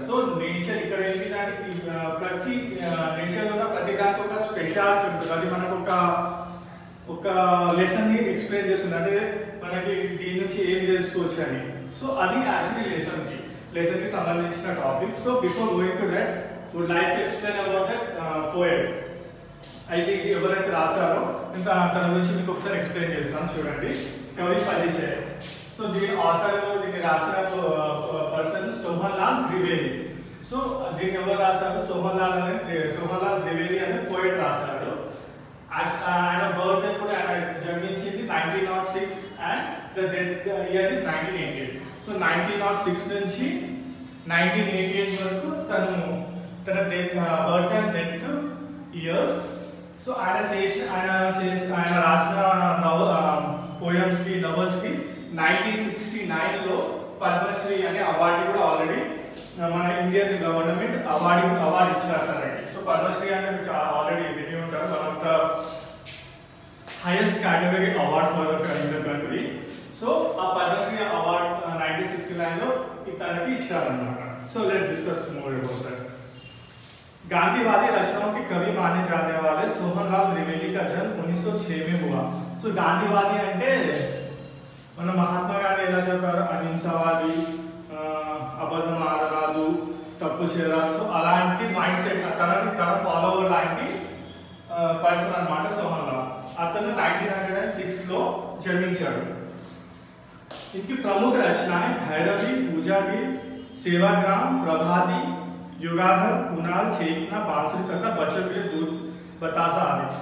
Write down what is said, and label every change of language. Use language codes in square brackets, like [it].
[te] So nature ఇక్కడ ఏంటి, దానికి ప్రతి నేచర్ ఉన్న ప్రతి దానికి ఒక స్పెషాలిటీ ఉంటుంది. అది మనకు ఒక లెసన్ ని ఎక్స్ప్లెయిన్ చేస్తుంది. అంటే మనకి దీని నుంచి ఏం తెలుసుకోవచ్చు అని. సో అది యాక్చువల్లీ లెసన్ కి సంబంధించిన topic. [en] So before going to that would like to explain about that poet. [te] అయితే ఇది ఎవరైతే రాశారో ఇంకా తన గురించి మీకు ఒకసారి ఎక్స్ప్లెయిన్ చేస్తాను. చూడండి, కవి పరిచయ. సో దీని ఆథర్, దీన్ని రాసిన పర్సన్ సోహన్ లాల్ ద్వివేది. సో దీన్ని ఎవరు రాశారు? సోహన్ లాల్ ద్వివేది అనే పోయిట్ రాశాడు. ఆయన బర్త్ కూడా ఆయన జన్మించింది 1906 [en] and the year is [te] 1988. So 1906 నుంచి 1988 వరకు తన birth and death years. So ఆయన రాసిన పోయమ్స్ కి, నవల్స్ కి 1969 లో పద్మశ్రీ అనే అవార్డు కూడా ఆల్రెడీ మన ఇండియన్ గవర్నమెంట్ అవార్డు ఇచ్చారు తనకి. సో పద్మశ్రీ అంటే ఆల్రెడీ విని ఉంటారు, [en] One of the highest category award for in the country. [te] So ఆ పద్మశ్రీ అవార్డు 1969 లో తనకి ఇచ్చారన్నమాట. [en] So let's discuss more about that. [hi] गांधीवादी रचनाओं के कवि माने जाने वाले सोहनलाल द्विवेदी का जन्म 1906 में हुआ. [te] సో గాంధీవాది అంటే మన మహాత్మా గాంధీ ఎలా చెప్పారు, అహింసవాది, అబద్ధం ఆడరాదు, తప్పు చేయరాదు. సో అలాంటి మైండ్ సెట్ తన ఫాలోవర్ లాంటి పర్సన్ అన్నమాట సోహన్లాల్. అతను 1906 లో జన్మించాడు. [hi] इनकी प्रमुख रचनाएं भैरवी, पूजागी, सेवाग्राम, प्रभाती, युगाधर, कुणाल, चेतना, बांसुरी तथा बच्चों के दूध बतासा आदि.